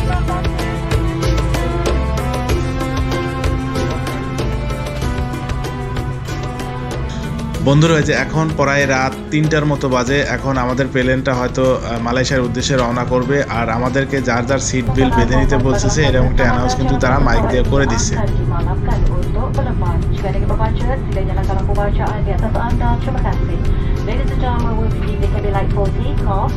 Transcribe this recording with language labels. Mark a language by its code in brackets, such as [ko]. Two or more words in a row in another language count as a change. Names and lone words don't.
[bn] বন্ধুরা যে এখন প্রায় রাত 3টার মতো বাজে। এখন আমাদের প্লেনটা হয়তো মালয়েশিয়ার উদ্দেশ্যে রওনা করবে। আর আমাদেরকে যার যার [en] seat belt [bn] বেঁধে নিতে বলতেছে, এরকম একটা অ্যানাউন্স কিন্তু তারা মাইক দিয়ে করে দিচ্ছে। [ms] Dimaafkan untuk penerbang. Jika ada kebacaran, sila nyalakan lampu bacaan di atas anda. Terima kasih. [en] Ladies and gentlemen, we'll begin the cabin light for takeoff.